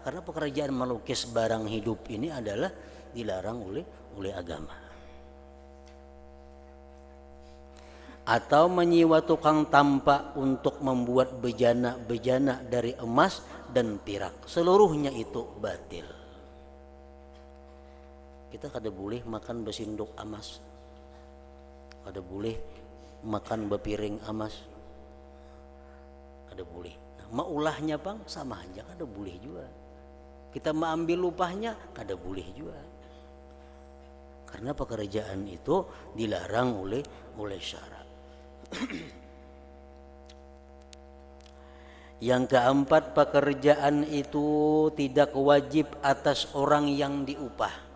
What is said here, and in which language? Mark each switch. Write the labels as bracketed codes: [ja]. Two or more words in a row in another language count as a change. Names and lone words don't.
[id] Karena pekerjaan melukis barang hidup ini adalah dilarang oleh agama. atau menyewa tukang tampak untuk membuat bejana-bejana dari emas dan perak, seluruhnya itu batil. [bjn] Kita kada boleh makan besinduk emas, kada boleh makan bepiring emas, kada boleh. Nah, maulahnya bang sama aja kada boleh juga. Kita mengambil upahnya kada boleh juga. [id] Karena pekerjaan itu dilarang oleh syarak. Yang keempat, pekerjaan itu tidak wajib atas orang yang diupah.